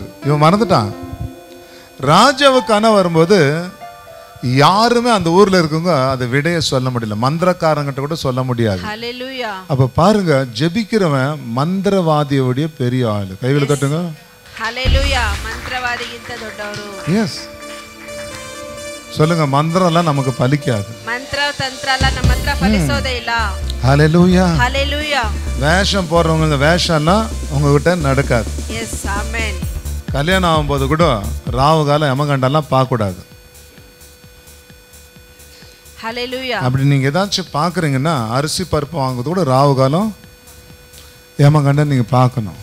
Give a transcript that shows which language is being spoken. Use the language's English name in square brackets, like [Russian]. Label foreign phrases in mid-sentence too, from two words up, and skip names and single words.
[Tamil] இவன் மறந்துட்டான். ராஜாவுக்கு கனவு வரும்போது யாருமே அந்த ஊர்ல இருக்கவங்க அதை விடைய சொல்ல முடியல. மந்திரக்காரங்கிட்ட கூட சொல்ல முடியாது. ஹalleluya. அப்ப பாருங்க, ஜெபிக்கிறவன் மந்திரவாதியோடைய பெரிய ஆளு. கைகளை தட்டுங்க. ஹalleluya. [Kannada] ಮಂತ್ರವಾದಿಗಿಂತ ದೊಡ್ಡವರು. [Tamil] எஸ் சொல்லுங்க, மந்திரம் எல்லாம் நமக்கு பலிக்காது. [Kannada] ಮಂತ್ರ ತಂತ್ರ ಎಲ್ಲ ನಮ್ಮ ಹತ್ರ ಫಲಿಸೋದೇ ಇಲ್ಲ. [Tamil] ஹalleluya. ஹalleluya. வேஷம் போடுறவங்க இந்த வேஷம் எல்லாம் உங்ககிட்ட நடக்காது. எஸ் ஆமென். கல்யாணம் ஆகும்போது கூட ராவு காலம் யமகண்டெல்லாம் பார்க்கக்கூடாது. ஹalleluya. அப்படி நீங்க ஏதாச்சும் பார்க்குறீங்கன்னா அரிசி பருப்பு வாங்குறது கூட ராவு காலம் யமகண்டன் நீங்க பார்க்கணும்.